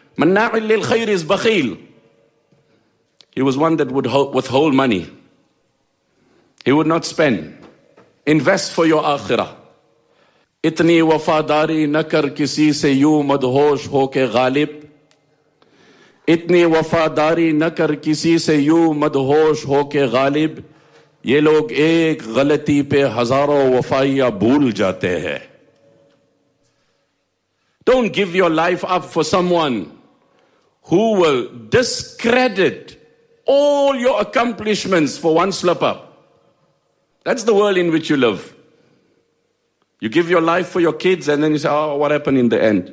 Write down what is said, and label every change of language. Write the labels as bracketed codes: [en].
[ar] مناع للخير [en] is [ar] بخيل. [en] He was one that would withhold money. He would not spend. Invest for your akhirah. [ur] اتنی وفاداری نہ کر کسی سے یوں مدہوش ہو کے غالب. اتنی وفاداری نہ کر کسی سے یوں مدہوش ہو کے غالب. یہ لوگ ایک غلطی پہ ہزاروں وفائیہ بھول جاتے ہیں. [en] Don't give your life up for someone who will discredit all your accomplishments for one slip up. That's the world in which you live. You give your life for your kids and then you say, oh, what happened in the end?